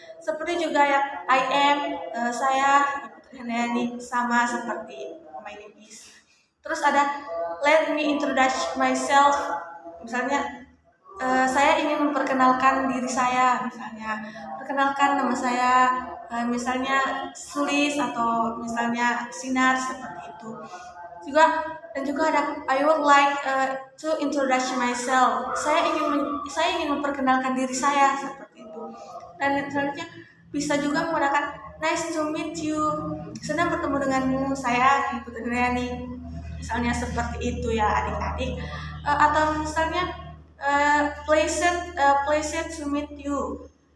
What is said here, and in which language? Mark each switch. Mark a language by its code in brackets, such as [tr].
[id] Seperti juga ya [en] I am, [id] saya Kiki Putri Handayani, sama seperti [en] my name is. [id] Terus ada [en] let me introduce myself, [id] misalnya saya ingin memperkenalkan diri saya, misalnya perkenalkan nama saya, misalnya Sulis atau misalnya Sinar, seperti itu. [en] Dan juga ada I would like to introduce myself. [id] Saya ingin memperkenalkan diri saya, seperti itu. Dan selanjutnya bisa juga menggunakan [en] nice to meet you, [id] senang bertemu denganmu, saya Kiki Putri Handayani, misalnya seperti itu ya adik-adik. [en] Atau misalnya pleasure to meet you.